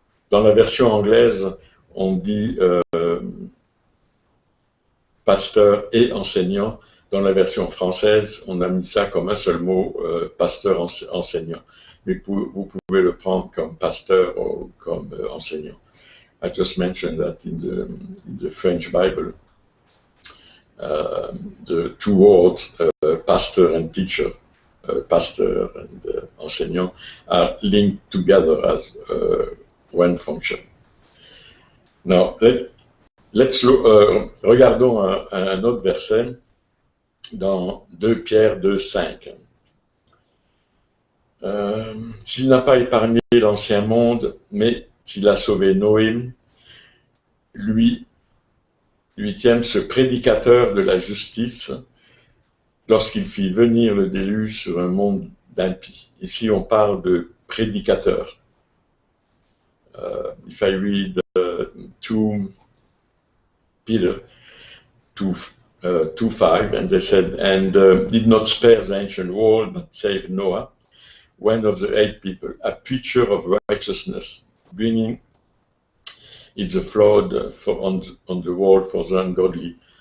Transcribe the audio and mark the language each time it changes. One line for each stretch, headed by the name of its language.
French: Dans la version anglaise, on dit pasteur et enseignant. Dans la version française, on a mis ça comme un seul mot, pasteur enseignant. Mais vous pouvez le prendre comme pasteur ou comme enseignant.
English: I just mentioned that in the French Bible. The two words, pastor and teacher, pastor and enseignant, are linked together as one function. Now, let's look,
French: regardons un autre verset dans 2 Pierre 2:5. S'il n'a pas épargné l'ancien monde, mais s'il a sauvé Noé, lui, 8e, ce prédicateur de la justice, lorsqu'il fit venir le déluge sur un monde d'impies. Ici, on parle de prédicateur.
English: If I read 2 Peter 2:5, and they said, "And did not spare the ancient world, but saved Noah, one of the 8 people, a preacher of righteousness, bringing it the flood on the world for the ungodly."